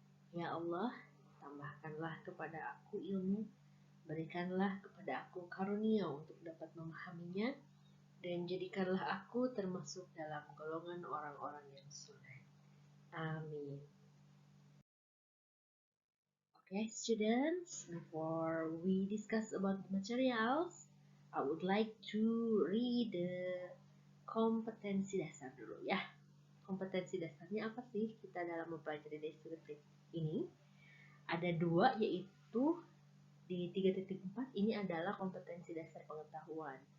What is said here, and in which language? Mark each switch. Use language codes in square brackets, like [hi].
[id] Ya Allah, tambahkanlah kepada aku ilmu, berikanlah kepada aku karunia untuk dapat memahaminya, dan jadikanlah aku termasuk dalam golongan orang-orang yang soleh. Amin. [en] Okay, students, before we discuss about the materials, I would like to read the [id] kompetensi dasar dulu ya. Kompetensi dasarnya apa sih kita dalam mempelajari deskriptif ini? Ada dua, yaitu di 3.4 ini adalah kompetensi dasar pengetahuan.